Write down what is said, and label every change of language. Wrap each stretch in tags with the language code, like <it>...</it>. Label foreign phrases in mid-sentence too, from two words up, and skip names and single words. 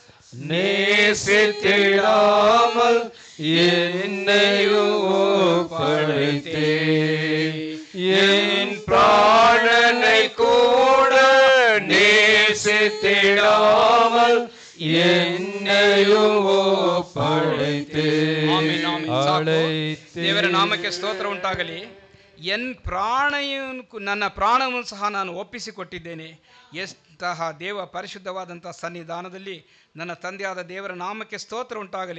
<ta>நேசித்திடாமல் என்னையும் ஒப்படைத்தே. என் பிராணனை கூட நேசித்திடாமல் என்னையும் ಒಪ್ಪಳೈತೆ.</ta> <kn>ದೇವರ ನಾಮಕ್ಕೆ ಸ್ತೋತ್ರ ಉಂಟಾಗಲಿ. ನನ್ನ ಪ್ರಾಣವನ್ನು ಸಹ ನಾನು ಒಪ್ಪಿಸಿಕೊಟ್ಟಿದ್ದೇನೆ. ಎಂತಹ ದೇವ ಪರಿಶುದ್ಧವಾದಂಥ ಸನ್ನಿಧಾನದಲ್ಲಿ ನನ್ನ ತಂದೆಯಾದ ದೇವರ ನಾಮಕ್ಕೆ ಸ್ತೋತ್ರ ಉಂಟಾಗಲಿ.</kn>